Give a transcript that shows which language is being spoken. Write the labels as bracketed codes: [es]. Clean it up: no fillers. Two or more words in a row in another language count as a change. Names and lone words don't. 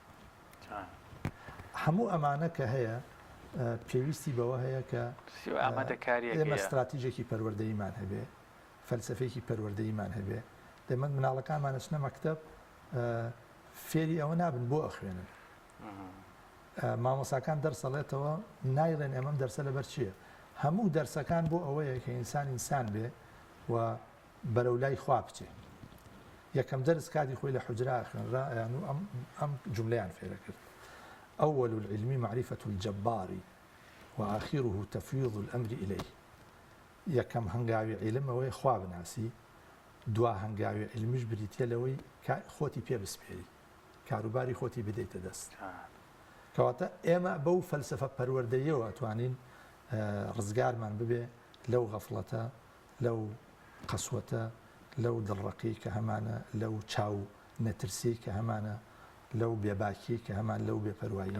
[ckb] هەموو ئەمانە کە هەیە پێویستی بەوە هەیە کە ئێمە استراتیژێکی پەروەردەیمان هەبێ فەلسەفەیەکی پەروەردەیمان هەبێ دەمەند مناڵەکانمان ئەچنە مەکتەب فێری ئەوە نابن بۆ ئەخوێنن مامۆساکان دەرسەڵێتەوە نایڵێن ئێمەم دەرسە لەبەر چییە هەموو دەرسەکان بۆ ئەوەیە کە ئینسان ئینسان بێ و بەرەو لای خوا بچێ یەکەم دەرس کاتی خۆی لە حوجرا خوێنرا ئەم جملەیان فێرە کرد [ar] أول العلم معرفة الجبار وآخره تفويض الأمر [ckb] إليه یەکەم هەنگاوی علم ئەوەی خوا بناسی دوا هەنگاوی علمیش بریتە لەوەی خۆتی پێ بسپێری کاروباری خۆتی بدەیتە دەست کەواتە ئێمە بەو فەلسەفە پەروەردەیەوە ئەتوانین ڕزگارمان ببێ لەو غەفڵەتە لەو قەسوەتە لەو دڵڕەقی کە هەمانە لەو چاو نەترسی کە هەمانە لەو بێباکی کە هەمان لەو بێپەروایی